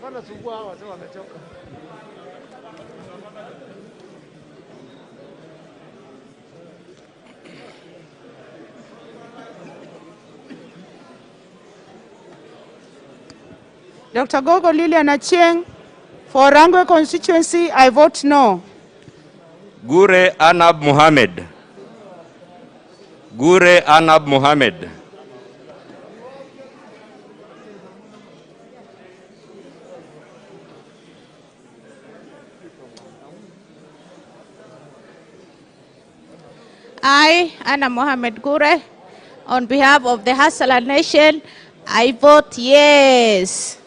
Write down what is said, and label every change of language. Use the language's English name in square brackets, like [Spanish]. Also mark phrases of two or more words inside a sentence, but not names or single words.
[English] Dr. Gogo Lilian Achieng, for Rangwe constituency, I vote no. Gure Anab Mohamed. Gure Anab Mohamed. I, Anna Mohamed Gure, on behalf of the Hassala Nation, I vote yes.